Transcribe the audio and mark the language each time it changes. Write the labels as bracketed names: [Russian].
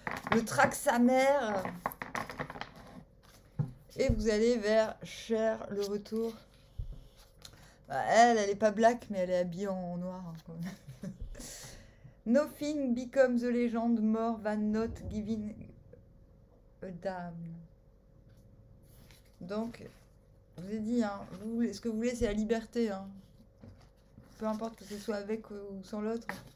[French] Le trac sa mère. Et vous allez vers Cher, le retour. Bah, elle est pas black, mais elle est habillée en noir. Hein, quand même. [English] Nothing becomes a legend more than not giving a damn. [French] Donc, je vous ai dit, hein, ce que vous voulez, c'est la liberté. Hein. Peu importe que ce soit avec ou sans l'autre.